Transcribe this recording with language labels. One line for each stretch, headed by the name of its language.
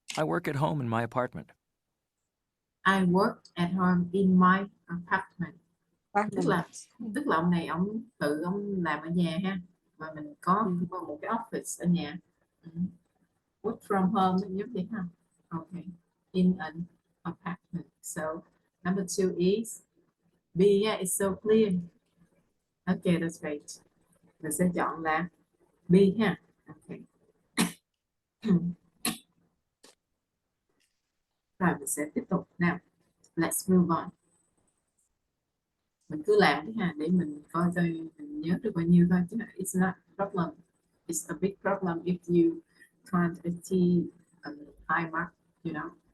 English: I work at home in my apartment. I work at home in my apartment.
Vietnamese: Bác Tức là ông này ông tự ông làm ở nhà ha, và mình có một cái office ở nhà.
English: Work from home
Vietnamese: giống vậy ha.
English: Okay. In an apartment. So number 2 is B. Yeah, it's so clear. Okay, that's great.
Vietnamese: Mình sẽ chọn là B ha. Okay. Rồi mình sẽ tiếp tục nào.
English: Let's move on.
Vietnamese: Mình cứ làm đi ha, để mình coi coi mình nhớ được bao nhiêu thôi, chứ
English: it's not a problem. It's a big problem if you can't achieve a high mark, you know.